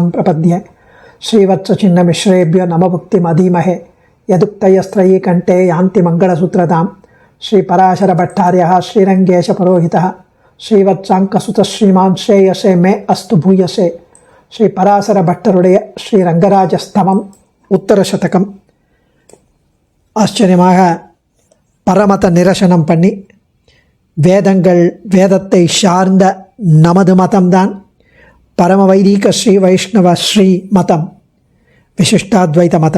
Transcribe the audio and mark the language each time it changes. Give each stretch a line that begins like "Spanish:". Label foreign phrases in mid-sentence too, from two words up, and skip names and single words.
Sanskrit: प्रपद्ये श्रीवत्सचिन्नमिश्रेभ्यो नमभुक्तिमधीमहे यदुक्तयस्त्रयी कंठे यान्ति मंगलसूत्रतां श्रीपराशरभट्टार्यः श्रीरङ्गेशपुरोहितः श्रीवत्साङ्कसुतः श्रीमान् श्रेयसे मे अस्तु भूयसे श्रीपराशरभट्टरुடைய
Tamil: ஸ்ரீரங்கராஜஸ்தவம் உத்தரசதகம் ஆச்சரியமாக பரமத நிரசனம் பண்ணி வேதத்தை சார்ந்த நமது மதம்தான் பரம வைதீக ஸ்ரீ வைஷ்ணவ ஸ்ரீ மதம், விசிஷ்டாத்வைத மதம்.